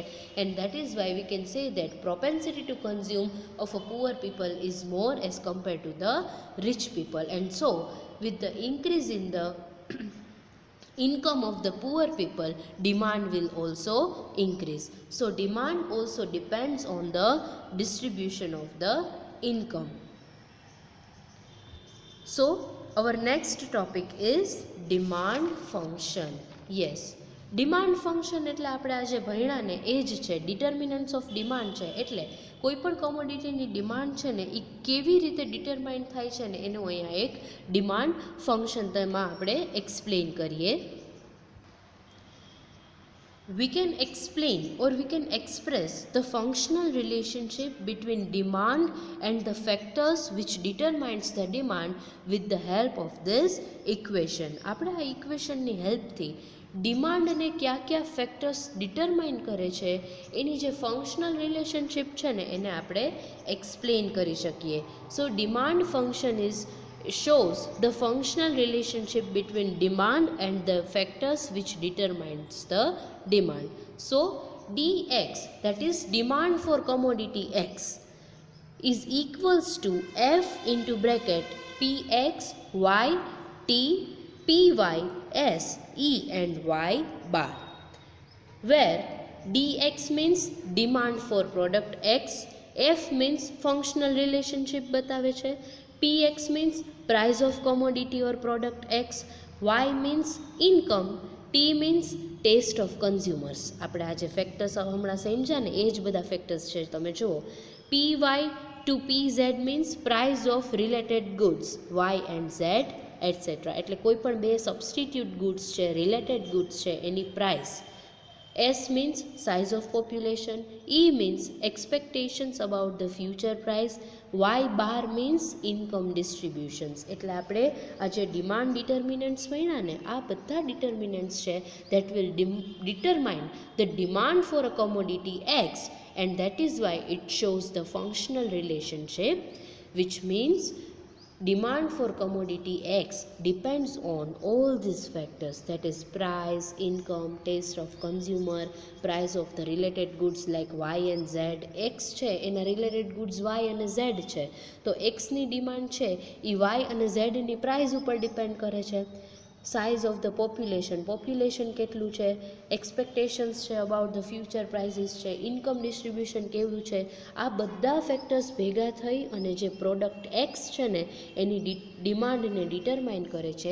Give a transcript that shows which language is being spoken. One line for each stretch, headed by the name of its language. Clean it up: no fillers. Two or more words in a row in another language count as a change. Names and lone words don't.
English: and that is why we can say that propensity to consume of a poor people is more as compare to the rich people. And so with the increase in the income of the poor people, demand will also increase. So demand also depends on the distribution of the income. So our next topic is demand function. Yes, demand function
Gujarati: એટલે આપણે આજે ભણ્યા ને એ જ છે,
English: determinants of demand
Gujarati: છે. એટલે કોઈ પણ કોમોડિટીની ડિમાન્ડ છે ને એ કેવી રીતે ડિટરમાઇન થાય છે ને એનું અહીંયા એક
English: demand function
Gujarati: તેમાં આપણે એક્સપ્લેન કરીએ.
English: We can explain or we can express the functional relationship between demand and the factors which determines the demand with the help of this equation.
Gujarati: આપણે આ ઇક્વેશનની હેલ્પથી ડિમાન્ડને ક્યા ક્યા ફેક્ટર્સ ડિટરમાઇન કરે છે એની જે
English: functional relationship
Gujarati: છે ને એને આપણે એક્સપ્લેન કરી શકીએ.
English: so demand function is shows the functional relationship between demand and the factors which determines the demand. So dx, that is demand for commodity x, is equals to f into bracket px y t py s e and y bar, where dx means demand for product x, f means functional relationship
Gujarati: બતાવે છે,
English: px means price of commodity or product x, y means income, t means taste of consumers.
Gujarati: આપણે આ જે ફેક્ટર્સ હમણાં સમજ્યા ને એ જ બધા ફેક્ટર્સ છે. તમે જુઓ,
English: py to pz means price of related goods, y and z etc.
Gujarati: એટલે કોઈ પણ બે
English: substitute goods
Gujarati: છે,
English: related goods
Gujarati: છે એની પ્રાઇસ.
English: S means size of population, E means expectations about the future price, Y bar means income distributions.
Gujarati: એટલે આપણે આ જે ડિમાન્ડ ડિટર્મિનન્ટ્સ ભણ્યા ને આ બધા ડિટર્મિનન્ટ્સ છે
English: that will determine the demand for a commodity X, and that is why it shows the functional relationship, which means demand for commodity X depends on all these factors, that is price, income, taste of consumer, price of the related goods like Y and Z.
Gujarati: X છે એના
English: related goods
Gujarati: Y અને Z છે, તો X ની ડિમાન્ડ છે એ Y અને Z ની પ્રાઇસ ઉપર ડિપેન્ડ કરે છે.
English: size of the population
Gujarati: કેટલું છે, એક્સપેક્ટેશન્સ છે
English: about the future prices
Gujarati: છે,
English: income distribution
Gujarati: કેવું છે, આ બધા ફેક્ટર્સ ભેગા થઈ અને જે
English: product X
Gujarati: છે ને એની ડિમાન્ડને ડિટરમાઇન કરે છે.